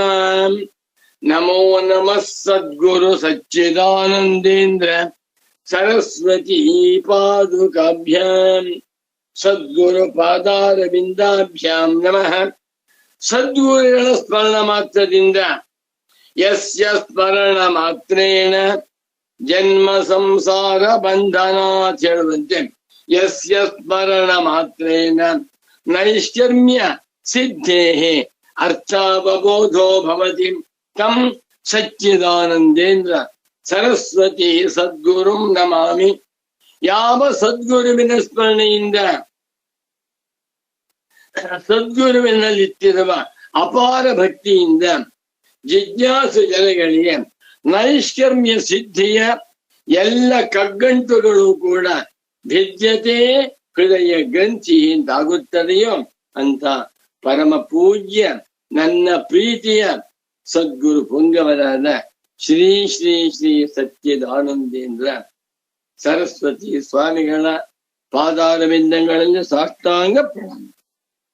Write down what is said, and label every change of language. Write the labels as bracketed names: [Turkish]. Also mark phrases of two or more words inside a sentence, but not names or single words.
[Sanskrit] ನಮೋ ನಮಃ ಸದ್ಗುರು ಸಚ್ಚಿದಾನಂದೇಂದ್ರ ಸರಸ್ವತಿ ಪಾದುಕಾಭ್ಯಾಂ ಸದ್ಗುರು ಪಾದಾರವಿಂದಾಭ್ಯಾಂ ನಮಃ. [Kannada] ಸದ್ಗುರುಗಳ ಸ್ಮರಣ ಮಾತ್ರದಿಂದ, [Sanskrit] ಯಸ್ಯ ಸ್ಮರಣ ಮಾತ್ರೇಣ ಜನ್ಮ ಸಂಸಾರ ಬಂಧನಾತ್ ಹೇಳುವಂತೆ, ಯಸ್ಯ ಸ್ಮರಣ ಮಾತ್ರೇಣ ನೈಷ್ಕರ್ಮ್ಯ ಸಿದ್ಧೇಃ ಅರ್ಥಾವಬೋಧೋ ಭವತಿ ತಂ ಸಚ್ಚಿದಾನಂದೇಂದ್ರ ಸರಸ್ವತಿ ಸದ್ಗುರುಂ ನಮಾಮಿ. [Kannada] ಯಾವ ಸದ್ಗುರುವಿನ ಸ್ಮರಣೆಯಿಂದ, ಸದ್ಗುರುವಿನಲ್ಲಿತ್ತಿರುವ ಅಪಾರ ಭಕ್ತಿಯಿಂದ ಜಿಜ್ಞಾಸು ಜನಗಳಿಗೆ ನೈಷ್ಕರ್ಮ್ಯ ಸಿದ್ಧಿಯ ಎಲ್ಲ ಕಗ್ಗಂಟುಗಳು ಕೂಡ [Sanskrit] ಭಿದ್ಯತೆ ಹೃದಯ [Kannada] ಗ್ರಂಥಿಯಿಂದಾಗುತ್ತದೆಯೋ ಅಂತ ಪರಮ ಪೂಜ್ಯ ನನ್ನ ಪ್ರೀತಿಯ ಸದ್ಗುರು ಪುಂಗವರಾದ ಶ್ರೀ ಶ್ರೀ ಶ್ರೀ ಸಚ್ಚಿದಾನಂದೇಂದ್ರ ಸರಸ್ವತಿ ಸ್ವಾಮಿಗಳ ಪಾದಾರವಿಂದಗಳಲ್ಲಿ ಸಾಷ್ಟಾಂಗ ಪ್ರಣಾಮ.